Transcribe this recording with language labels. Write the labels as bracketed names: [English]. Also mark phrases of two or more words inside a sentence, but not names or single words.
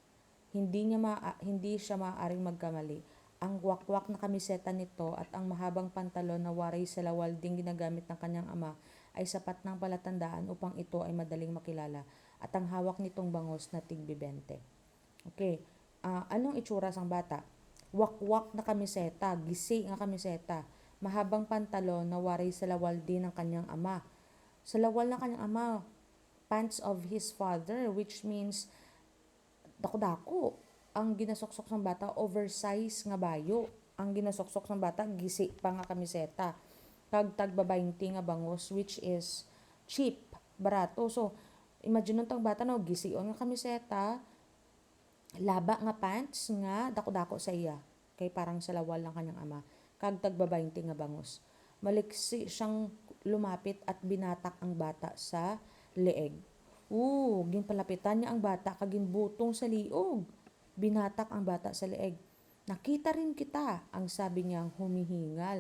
[Filipino] Hindi siya maaaring magkamali. Ang wakwak na kamiseta nito at ang mahabang pantalon na waray sa lawal ding ginagamit ng kanyang ama ay sapat ng palatandaan upang ito ay madaling makilala, at ang hawak nitong bangos na tig-20. Okay, anong itsura sang bata? Wakwak na kamiseta, [Hiligaynon] gisi nga kamiseta, [Filipino] mahabang pantalon na waray sa lawal din ng kanyang ama. Sa lawal ng kanyang ama, [English] pants of his father, which means dako-dako. [Hiligaynon] Ang ginasoksok ng bata, [English] oversize nga [Hiligaynon] bayo. Ang ginasoksok ng bata, gisi pa nga kamiseta. Kag tagba 20 nga bangos, [English] which is cheap, [Hiligaynon] barato. So, imagine nung tang bata na gision nga kamiseta, laba nga pants nga dako-dako sa iya. [Filipino] Kay parang sa lawal ng kanyang ama. [Hiligaynon] Kag tagba 20 nga bangos. [Filipino] Maliksi siyang lumapit at binatak ang bata sa leeg. [Hiligaynon] Ginpalapitan niya ang bata kag ginbutong sa liog. [Filipino] Binatak ang bata sa leeg. Nakita rin kita, ang sabi niyang humihingal.